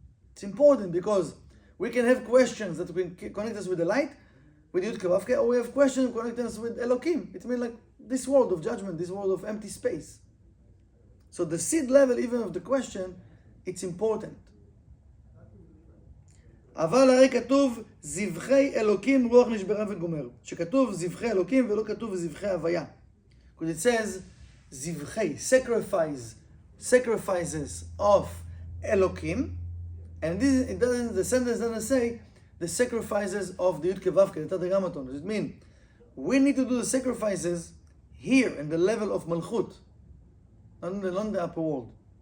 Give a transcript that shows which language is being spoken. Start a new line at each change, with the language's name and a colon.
English: It's important because we can have questions that will connect us with the light, with Yud Kei Vav Kei, or we have questions connecting us with Elokim. It means like this world of judgment, this world of empty space. So the seed level even of the question, it's important.
Hebrew: אבל הרי כתוב זבחי אלוקים רוח נשברה וגומר. שכתוב זבחי אלוקים ולא כתוב זבחי הוויה.
English: Because it says זבחי, sacrifices of Elokim, and the sentence doesn't say the sacrifices of the Yud Kei Vav Kei, the Tetragrammaton. Does it mean we need to do the sacrifices here in the level of Malchut, not in the upper world?